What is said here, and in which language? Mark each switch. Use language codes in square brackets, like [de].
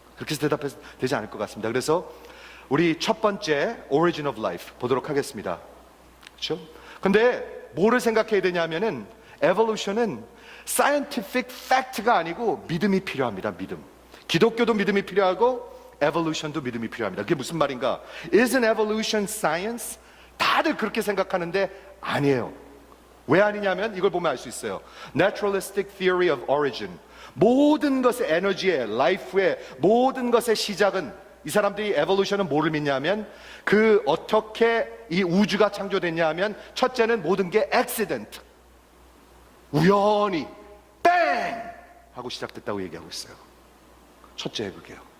[ko] 그렇게 해서 대답해서 되지 않을 것 같습니다. 그래서 우리 첫 번째 [en] origin of life [ko] 보도록 하겠습니다. 그렇죠? 근데 뭐를 생각해야 되냐면은 evolution은 [en] scientific fact [ko] 가 아니고 믿음이 필요합니다. 믿음. 기독교도 믿음이 필요하고 evolution도 믿음이 필요합니다. 그게 무슨 말인가? [en] Isn't evolution science? [ko] 다들 그렇게 생각하는데 아니에요. 왜 아니냐면 이걸 보면 알 수 있어요. [en] Naturalistic theory of origin. [ko] 모든 것의 에너지의, life의 모든 것의 시작은, 이 사람들이 evolution은 뭐를 믿냐면 그 어떻게 이 우주가 창조됐냐 하면 첫째는 모든 게 accident, 우연히 뺑 하고 시작됐다고 얘기하고 있어요. 첫째 그게요.